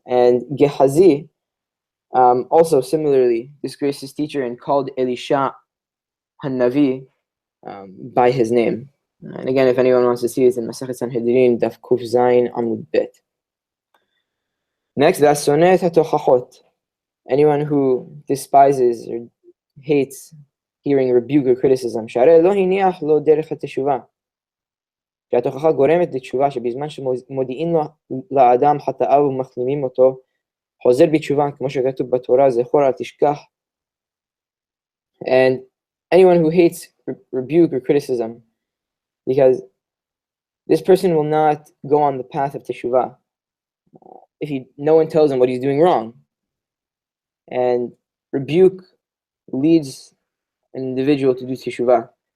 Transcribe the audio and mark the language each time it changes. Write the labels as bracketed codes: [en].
[en] And Gehazi also similarly disgraced his teacher and called Elisha Hanavi by his name. And again, if anyone wants to see it, in Masechet Sanhedrin, Daf Kuf Zayin Amud Bet. Next, Vasonet HaTochachot. Anyone who despises or hates hearing rebuke or criticism. [he] שהרי לא הניח לו דרך התשובה. שהתוכחה גורמת לתשובה, שבזמן שמודיעים לאדם חטאיו ומחלימים אותו, חוזר בתשובה, כמו שכתוב בתורה, זכור אל תשכח. [en] And anyone who hates rebuke or criticism, because this person will not go on the path of teshuvah if no one tells him what he's doing wrong. And rebuke leads an individual to do teshuvah.